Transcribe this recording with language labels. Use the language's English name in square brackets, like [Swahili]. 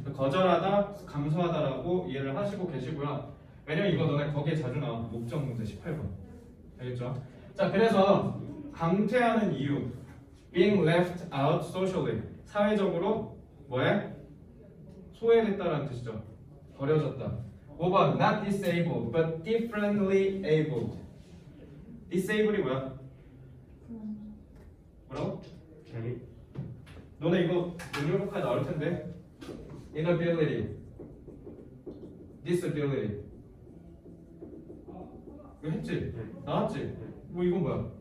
[Korean] 거절하다, 감소하다라고 이해를 하시고 계시고요. 왜냐면 이거 너네 거기에 자주 나와. 목적 문제 18번. 알겠죠? 자, 그래서 강퇴하는 이유, [English] being left out socially, [Korean] 사회적으로 뭐해? 소외됐다라는 뜻이죠. 버려졌다. 5번 [English] not disabled but differently abled. [Korean] disabled이 뭐야? 뭐라고? 자기 너네 이거 능력고사에 나올 텐데. [English] inability, disability. [Korean] 이거 했지? 나왔지? 뭐 이건 뭐야?